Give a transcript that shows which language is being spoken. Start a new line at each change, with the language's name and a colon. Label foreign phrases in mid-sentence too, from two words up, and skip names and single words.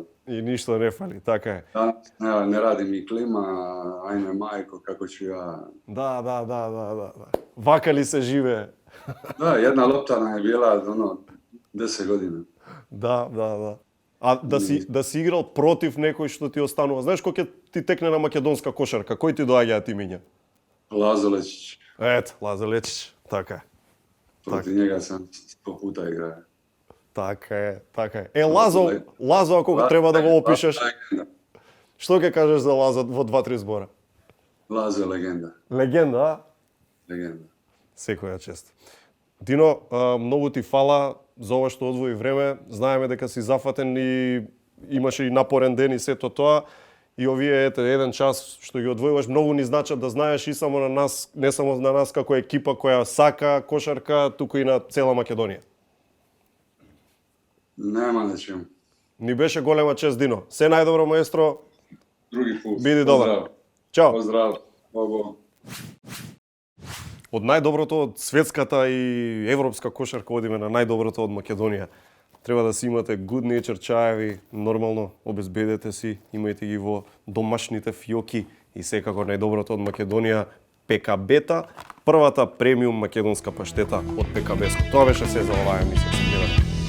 Croatian: I ništa ne fali,
Macedonian: така е.
Croatian: Ne radi mi klima, ajme majko, kako ću ja...
Macedonian: Da. Вака ли се живе?
Croatian: Da, jedna lopta nam je bila 10 godina. Da.
Macedonian: А да си играл против некој што ти останува? Знаеш кој ќе ти текне на македонска кошарка? Кој ти доаѓаат имиња? Lazo Lečić. Ето, Лазо Лечич, така е.
Croatian: Protiv njega sam 100 puta igrao.
Macedonian: Така е. Лазо, ако треба да го опишеш, што ќе кажеш за Лазо во 2-3 збора?
Croatian: Lazo je legenda.
Macedonian: Легенда, а?
Croatian: Legenda.
Macedonian: Секоја чест. Дино, многу ти фала за ова што одвои време. Знаеме дека си зафатен и имаше и напорен ден и сето тоа. И овие еден час што ги одвојуваш многу ни значат, да знаеш и само на нас, не само на нас како екипа која сака кошарка, туку и на цела Македонија. Нема на чему. Ни беше голема чест, Дино. Се најдобро, маестро.
Croatian: Drugi put.
Macedonian: Биди добар. Чао.
Croatian: Pozdrav. Bogo.
Macedonian: Од најдоброто од светската и европска кошарка одиме на најдоброто од Македонија. Треба да си имате good nature чаеви, нормално обезбедете си, имајте ги во домашните фиоки и секако најдоброто од Македонија, ПКБ-та, првата премиум македонска паштета од ПКБ-ско. Тоа беше се за оваа емисија.